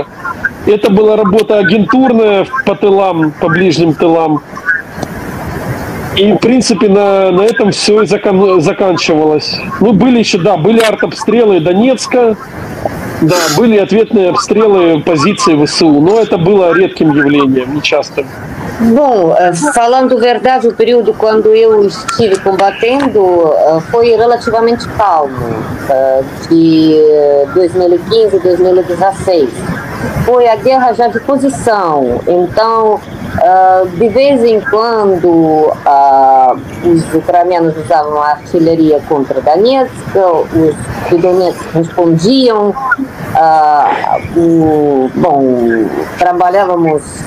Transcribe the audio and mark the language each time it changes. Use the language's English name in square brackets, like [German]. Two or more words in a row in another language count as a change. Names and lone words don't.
[Russian] Это была работа агентурная по тылам, по ближним тылам. И, в принципе, на этом все и заканчивалось. Ну, были еще, да, были артобстрелы Донецка, да, были ответные обстрелы позиций ВСУ, но это было редким явлением, нечастым. [Portuguese] Bom, falando verdade, o período quando eu estive combatendo foi relativamente calmo, de 2015 a 2016. Foi a guerra já de posição, então de vez em quando os ucranianos usavam a artilharia contra Donetsk, os de Donetsk respondiam, trabalhávamos...